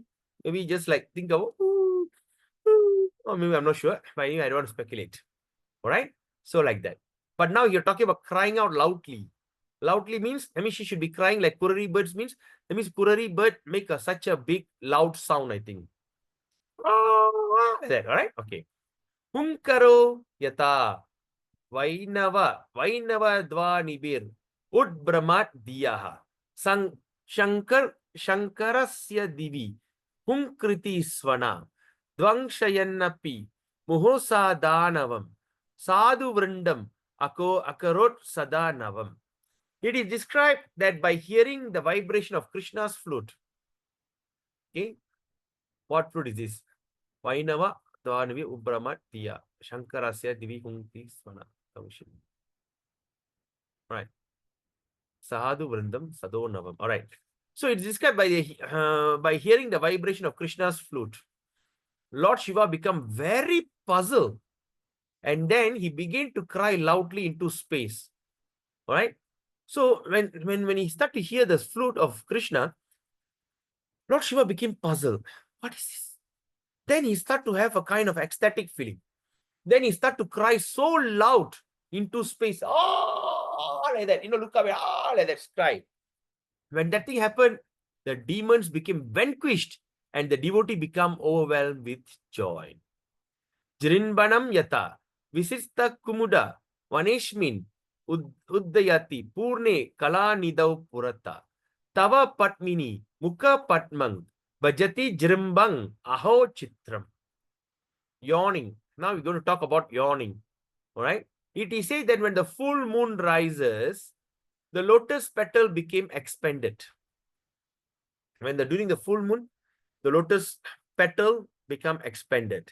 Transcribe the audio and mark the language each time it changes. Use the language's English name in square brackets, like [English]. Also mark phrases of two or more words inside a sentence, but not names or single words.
[English] Maybe just like think of, ooh, ooh, or maybe I'm not sure. But anyway, I don't want to speculate. All right. So like that. But now you're talking about crying out loudly. Loudly means, I mean, she should be crying like kurari birds means, that means kurari bird make such a big loud sound, I think. Like that, all right? Okay. [Sanskrit] Hunkaro yata Vainava Dvanibir Udbramat Diyaha Shankarasya Divi Hunkriti Swana Dvangshayannapi Muhosa Danavam Sadhu Vrindam Akarot Sadanavam. [English] It is described that by hearing the vibration of Krishna's flute. Okay, what flute is this? [Sanskrit] Vainava Dvanivi Ubramat Diya Shankarasya Divi Hunkriti Swana. [English] Right. [Sanskrit] Sadhu Vrindam Sadonavam. [English] All right. So it's described by hearing the vibration of Krishna's flute. Lord Shiva became very puzzled. And then he began to cry loudly into space. All right. So when he started to hear the flute of Krishna, Lord Shiva became puzzled. What is this? Then he started to have a kind of ecstatic feeling. Then he started to cry so loud into space. Oh, like that. You know, look away. Oh, like that. Cry. When that thing happened, the demons became vanquished and the devotee became overwhelmed with joy. [Sanskrit] Jirinbanam yata visista kumuda vaneshmin uddayati purne kala nidau purata tava patmini mukha patmang bhajati jirimbang aho chitram. [English] Yawning. Now we're going to talk about yawning. All right. It is said that when the full moon rises, the lotus petal became expanded. During the full moon, the lotus petal become expanded.